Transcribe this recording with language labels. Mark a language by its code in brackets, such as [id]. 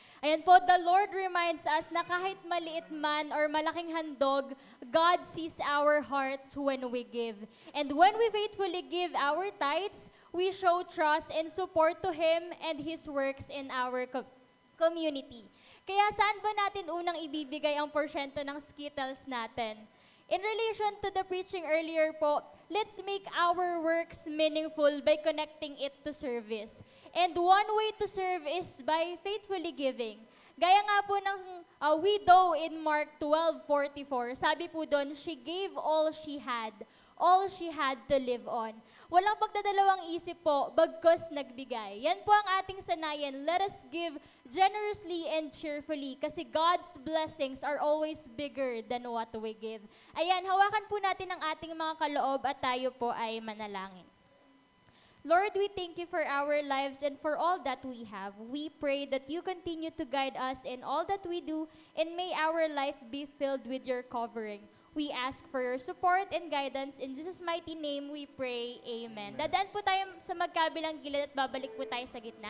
[tl] Ayan po, [en] the Lord reminds us [tl] na kahit maliit man or malaking handog, [en] God sees our hearts when we give. And when we faithfully give our tithes, we show trust and support to Him and His works in our community. [tl] Kaya saan ba natin unang ibibigay ang porsyento ng Skittles natin? [en] In relation to the preaching earlier po, let's make our works meaningful by connecting it to service. And one way to serve is by faithfully giving. [tl] Gaya nga po ng [en] widow in Mark 12:44, [tl] sabi po doon, [en] she gave all she had to live on. [tl] Walang pagdadalawang isip po, bagkus nagbigay. Yan po ang ating sanayan. [en] Let us give generously and cheerfully kasi God's blessings are always bigger than what we give. [tl] Ayan, hawakan po natin ang ating mga kaloob at tayo po ay manalangin. [en] Lord, we thank you for our lives and for all that we have. We pray that you continue to guide us in all that we do and may our life be filled with your covering. We ask for your support and guidance. In Jesus' mighty name we pray. Amen. [tl] Dadaan po tayo sa magkabilang gilid at babalik po tayo sa gitna.